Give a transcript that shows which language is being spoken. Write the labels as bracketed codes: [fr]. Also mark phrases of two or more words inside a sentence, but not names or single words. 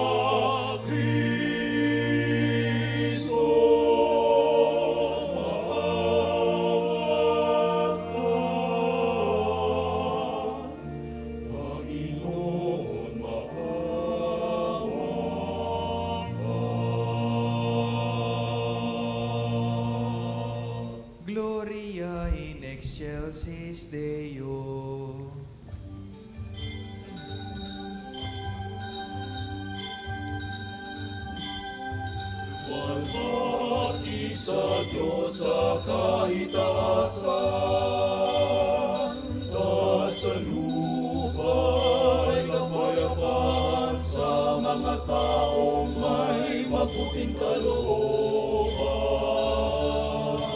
[tl] Kristo, Panginoon, maawa ka. [la] Gloria in excelsis Deo. [tl] Walhati sa Diyos sa kaitaasan, at sa lupa'y kapayapaan sa mga taong may mabuting kalooban.